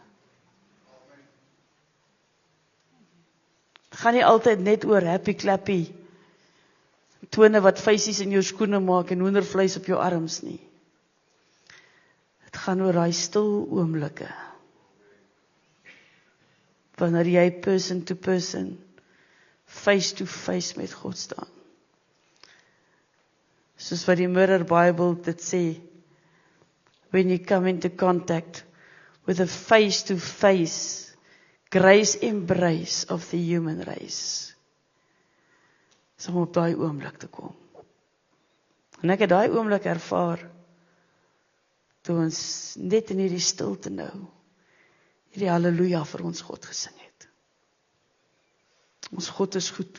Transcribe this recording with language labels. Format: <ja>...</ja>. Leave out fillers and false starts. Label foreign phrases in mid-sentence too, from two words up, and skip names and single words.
<af>Het gaan nie altyd net oor</af> <en>happy clappy</en> <af>tone wat feisies in jou skoene maak en hoendervleis op jou arms nie. Het gaan oor daai stil oomblikke. Wanneer jy</af> <en>person to person, face to face</en> <af>met God staan. Soos wat die Mirror Bible dit sê,</af> <en>when you come into contact with a face to face, grace embrace of the human race.</en> <af>Om op daai oomblik te kom. En ek het daai oomblik ervaar, toe ons net in hierdie stilte nou, hierdie halleluja vir ons God gesing het. Ons God is goed.</af>